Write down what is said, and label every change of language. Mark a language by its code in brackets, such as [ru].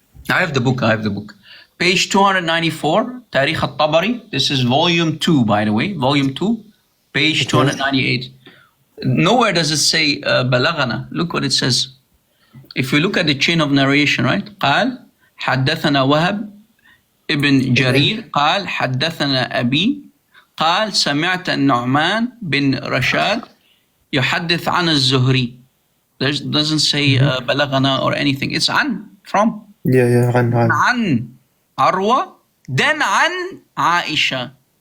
[en] I have the book. Page 294, Tariq al-Tabari. This is volume 2, by the way. Volume 2, page 298. Nowhere does it say Balaghana. Look what it says. If we look at the chain of narration, right? [ar] قال حدثنا وهب ابن جرير قال حدثنا أبي قال سمعت النعمان بن رشاد يحدث عن الزهري. [en] There doesn't say بلغنا or anything. It's عن, from. Yeah, [ar] عن عروة, then عن عائشة.